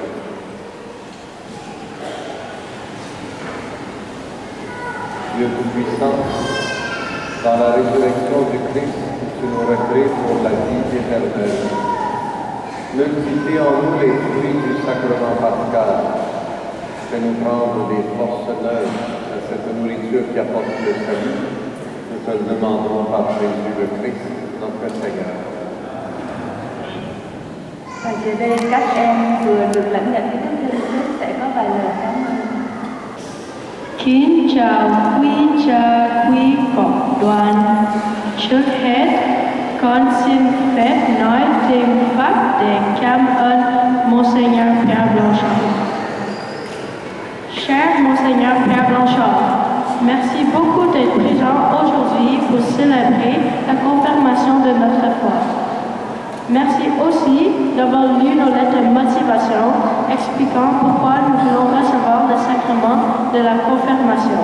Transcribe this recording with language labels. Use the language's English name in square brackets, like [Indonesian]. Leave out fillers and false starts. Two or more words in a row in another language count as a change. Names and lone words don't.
[French] Dieu Tout-Puissant, dans la résurrection du Christ, tu nous recrées pour la vie éternelle. Multiplie en nous les fruits du sacrement pascal. Fais-nous prendre des forces neuves à cette nourriture qui apporte le salut. Nous te le demandons par Jésus le Christ, notre Seigneur. [Vietnamese] Và giờ đây các em vừa được lãnh nhận Đức Thánh Linh sẽ có vài lời cảm ơn. Kính chào quý cha, quý cộng đoàn. Trước hết, con xin phép nói thêm Pháp để cảm ơn Monseigneur Pierre Blanchard. [French] Cher Monseigneur Pierre Blanchard, merci beaucoup d'être présent aujourd'hui pour célébrer la confirmation de notre foi. Merci aussi d'avoir lu nos lettres de motivation expliquant pourquoi nous voulons recevoir le sacrement de la confirmation.